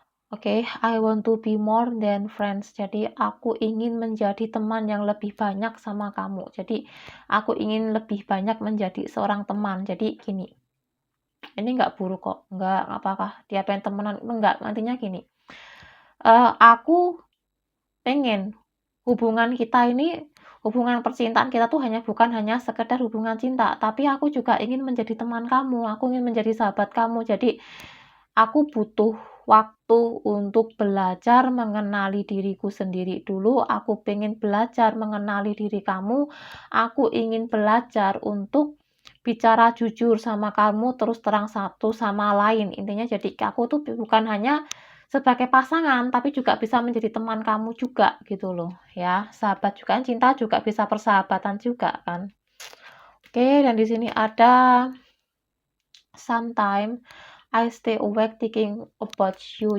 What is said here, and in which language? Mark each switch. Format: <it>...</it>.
<en>Oke, I want to be more than friends.</en> <id>Jadi aku ingin menjadi teman yang lebih banyak sama kamu. Jadi aku ingin lebih banyak menjadi seorang teman. Jadi gini, ini nggak buruk kok, nggak apakah dia pengen temenan, enggak. Nantinya gini, aku pengen hubungan kita ini, hubungan percintaan kita tuh bukan hanya sekedar hubungan cinta, tapi aku juga ingin menjadi teman kamu, aku ingin menjadi sahabat kamu. Jadi aku butuh waktu untuk belajar mengenali diriku sendiri dulu. Aku pengen belajar mengenali diri kamu. Aku ingin belajar untuk bicara jujur sama kamu, terus terang satu sama lain. Intinya jadi aku tuh bukan hanya sebagai pasangan, tapi juga bisa menjadi teman kamu juga gitu loh ya. Sahabat juga kan, cinta juga bisa persahabatan juga kan. Oke, dan di sini ada</id> <en>sometimes I stay awake thinking about you.</en>